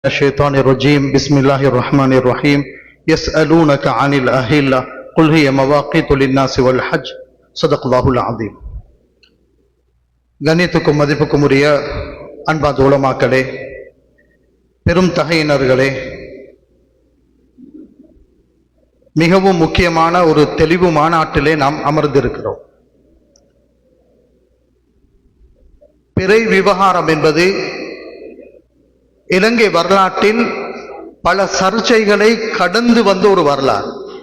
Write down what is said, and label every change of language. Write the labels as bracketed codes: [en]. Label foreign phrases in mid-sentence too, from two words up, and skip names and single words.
[ar] الشيطان الرجيم بسم الله الرحمن الرحيم يسألونك عن الأهلة قل هي مواقيت للناس والحج صدق الله العظيم. [ta] கண்ணியத்துக்கும் மதிப்புக்கும் உரிய அன்பார்ந்த உலமாக்களே, பெரும் தகையினர்களே, மிகவும் முக்கியமான ஒரு தெளிவு மாநாட்டிலே நாம் அமர்ந்திருக்கிறோம். பிறை விவகாரம் என்பது இலங்கை வரலாற்றில் பல சர்ச்சைகளை கடந்து வந்த ஒரு வரலாறு.